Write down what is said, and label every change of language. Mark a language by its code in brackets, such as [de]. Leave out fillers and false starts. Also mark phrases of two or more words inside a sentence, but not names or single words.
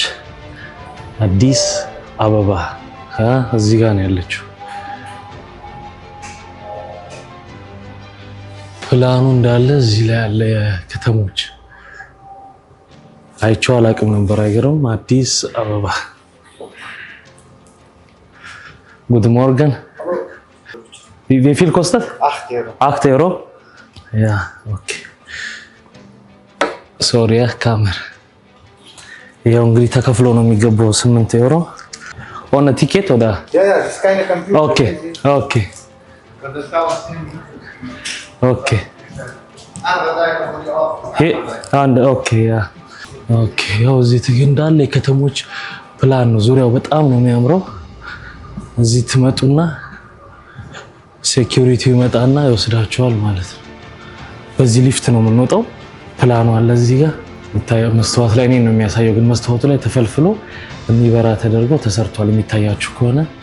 [am] አዲስ አበባ እዚህ ጋር ነው ያለችው። ፕላኑ እንዳለ እዚህ ላይ ያለ ከተሞች አይቼው አላውቅም ነበር። አይገርም? [de] አዲስ አበባ። Guten Morgen wie viel kostet? 8 Euro. Ja, okay. Sorry, [am] ካሜራ ያው እንግዲህ ተከፍሎ ነው የሚገባው 8 ዩሮ ኦን ቲኬት ወዳ [de] das ist keine Computer. Okay. Das dauert 10 Minuten. Okay. Andere Seite von die auf. Hey, okay, ja. [am] Okay, ያው እዚህ እንዳለ የከተሞች ፕላን ነው። ዙሪያው በጣም ነው የሚያምረው። እዚህ ትመጡና ሴኩሪቲው ይመጣና ይወስዳችኋል ማለት ነው። በዚህ ሊፍት ነው የምንወጣው። ፕላኑ አለ እዚህ ጋር የምታየው መስታወት ላይ ነው የሚያሳየው፣ ግን መስታወቱ ላይ ተፈልፍሎ የሚበራ ተደርጎ ተሰርቷል። የሚታያችሁ ከሆነ